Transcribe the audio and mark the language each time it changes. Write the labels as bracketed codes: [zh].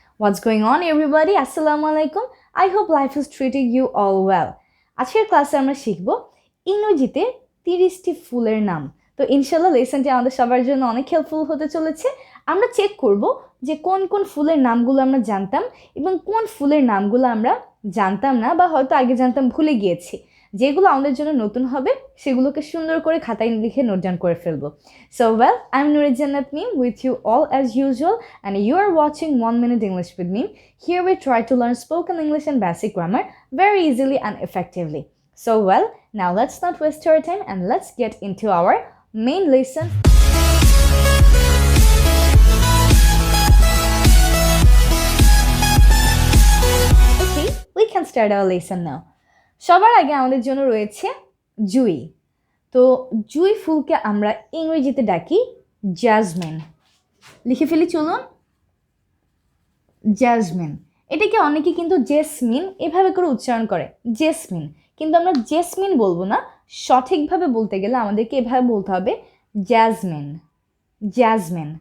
[en] What's going on everybody? Assalamu alaikum. I hope life is treating you all well. [bn] আজকের ক্লাসে আমরা শিখব ইংরেজিতে 30টি ফুলের নাম। তো ইনশাআল্লাহ লেসনটি আমাদের সবার জন্য অনেক হেল্পফুল হতে চলেছে। আমরা চেক করব যে কোন কোন ফুলের নামগুলো আমরা জানতাম এবং কোন ফুলের নামগুলো আমরা জানতাম না বা হয়তো আগে জানতাম ভুলে গিয়েছি। যেগুলো আমাদের জন্য নতুন হবে সেগুলোকে সুন্দর করে খাতায় লিখে নোট ডাউন করে ফেলবো। [en] So well, I'm Nurul Jannat Meme with you all as usual and you are watching 1 Minute English with Meme. Here we try to learn spoken English and basic grammar very easily and effectively. So well, now let's not waste our time and let's get into our main lesson. Okay, we can start our lesson now. [bn] সবার আগে আমাদের জন্য রয়েছে জুই। তো জুই ফুলকে আমরা ইংরেজিতে ডাকি জ্যাসমিন। লিখে ফেলি চলুন, জ্যাসমিন। এটাকে অনেকে কিন্তু জেসমিন এভাবে করে উচ্চারণ করে, জেসমিন। কিন্তু আমরা জেসমিন বলবো না, সঠিকভাবে বলতে গেলে আমাদেরকে এভাবে বলতে হবে জ্যাসমিন, জ্যাসমিন।